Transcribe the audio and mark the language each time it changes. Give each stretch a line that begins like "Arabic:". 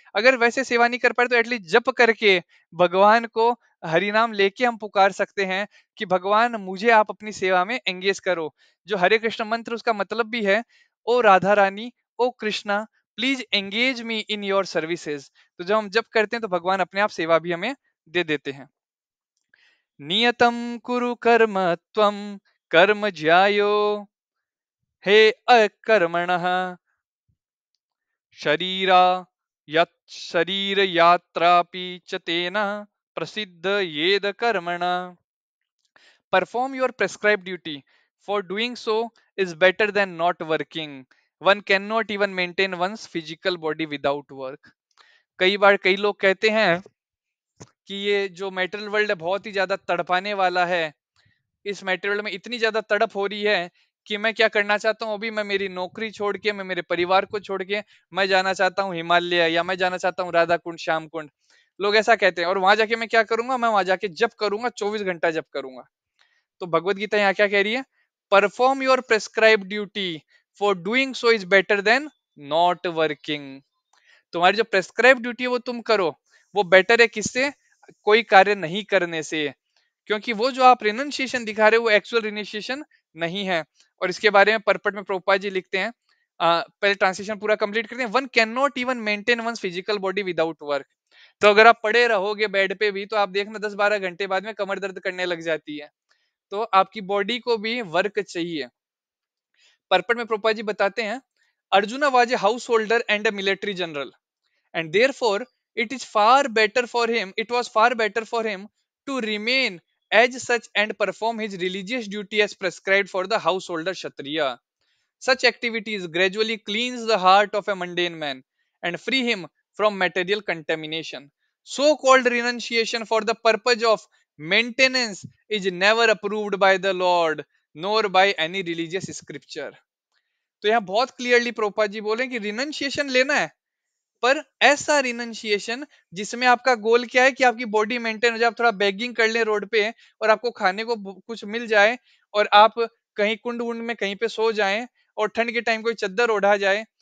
Hindi: अगर वैसे सेवा नहीं कर पाए तो एटलीस्ट जप करके भगवान को हरि नाम लेके हम पुकार सकते हैं कि भगवान मुझे आप अपनी सेवा में एंगेज करो. जो हरे कृष्ण मंत्र उसका मतलब भी है, ओ राधा रानी, ओ Krishna,
English: Please engage me in your services.
Hindi: तो जब हम जब करते हैं तो भगवान अपने आप सेवा भी हमें दे देते हैं.
Sanskrit: नियतम कुरु कर्म त्वम कर्म ज्यायो हे अकर्मणः शरीरा यत् शरीर यात्रापि च तेन प्रसिद्ध येद कर्मणा.
English: Perform your prescribed duty. For doing so is better than not working. One cannot even maintain one's physical body without work.
Hindi: कई बार कई लोग कहते हैं कि ये जो मेटेरियल वर्ल्ड है बहुत ही ज्यादा तड़पाने वाला है, इस मेटेरियल में इतनी ज्यादा तड़प हो रही है कि मैं क्या करना चाहता हूँ, अभी मैं मेरी नौकरी छोड़ के, मैं मेरे परिवार को छोड़ के मैं जाना चाहता हूँ हिमालय, या मैं जाना चाहता हूँ राधा कुंड, श्याम कुंड. लोग ऐसा कहते हैं, और वहां जाके मैं क्या करूंगा, मैं वहां जाके जब करूंगा 24 घंटा जब करूंगा. तो भगवत गीता यहाँ क्या कह रही है?
English: Perform your prescribe duty, for doing so is better than not working.
Hindi: तुम्हारी जो प्रेस्क्राइब ड्यूटी है वो तुम करो, वो बेटर है किससे? कोई कार्य नहीं करने से. क्योंकि वो जो आप रिनंसिएशन दिखा रहे हो वो एक्चुअल रिनंसिएशन नहीं है. और इसके बारे में परपट में प्रभुपाद जी लिखते हैं, पहले ट्रांसलेशन पूरा कंप्लीट करते हैं.
English: One can not even maintain one physical body without work.
Hindi: तो अगर आप पड़े रहोगे बेड पे भी, तो आप देखना 10-12 घंटे बाद में कमर दर्द करने लग जाती है. तो आपकी बॉडी को भी वर्क चाहिए. परपट में प्रभुपाद जी बताते हैं,
English: Arjuna was a householder and a military general, and therefore it was far better for him to remain as such and perform his religious duty as prescribed for the householder kshatriya. Such activities gradually cleanse the heart of a mundane man and free him from material contamination. So called renunciation for the purpose of maintenance is never approved by the Lord nor by any religious scripture.
Hindi: तो यहाँ बहुत clearly Prabhupada ji बोले कि रिनंशिएशन लेना है, पर ऐसा रिनंशिएशन जिसमें आपका गोल क्या है कि आपकी बॉडी मेंटेन हो जाए, आप थोड़ा बैगिंग कर ले रोड पे और आपको खाने को कुछ मिल जाए, और आप कहीं कुंड वुंड में कहीं पे सो जाएं, और ठंड के टाइम कोई चद्दर ओढ़ा जाए.